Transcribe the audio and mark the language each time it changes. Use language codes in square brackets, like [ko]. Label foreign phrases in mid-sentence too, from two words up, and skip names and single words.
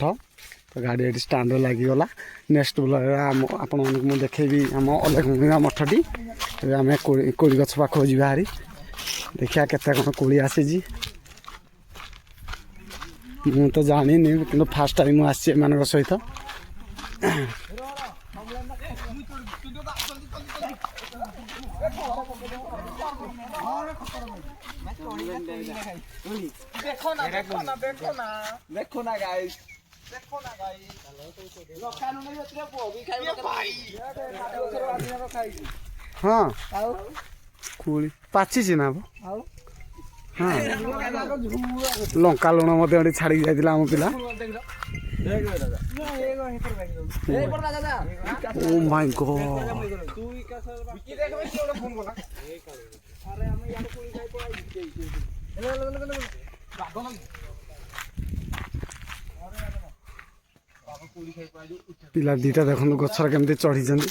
[or] ତ ଗାଡ଼ି ଏଠି ଷ୍ଟାଣ୍ଡରେ ଲାଗିଗଲା। [en] next blog-ରେ [or] ଆପଣମାନଙ୍କୁ ମୁଁ ଦେଖେଇବି ଆମ ଅଲେଖ ମହିମା ମଠଟି। ଏବେ ଆମେ କୋଳି ଗଛ ପାଖକୁ ଯିବା ହାରି, ଦେଖିବା କେତେ କ'ଣ କୋଳି ଆସିଛି। ମୁଁ ତ ଜାଣିନି, କିନ୍ତୁ [en] first time [or] ମୁଁ ଆସିଛି ଏମାନଙ୍କ ସହିତ। [hi] देखो ना गाइस [or] हाँ कोଳି ପାଚିଛି ନା ହଁ ଲଙ୍କା ଲୁଣ ମଧ୍ୟ ଏଠି ଛାଡ଼ିକି ଯାଇଥିଲା ଆମ ପିଲା। [en] Oh my God, [or] ପିଲା ଦିଟା ଦେଖନ୍ତୁ ଗଛରେ କେମିତି ଚଢ଼ିଛନ୍ତି।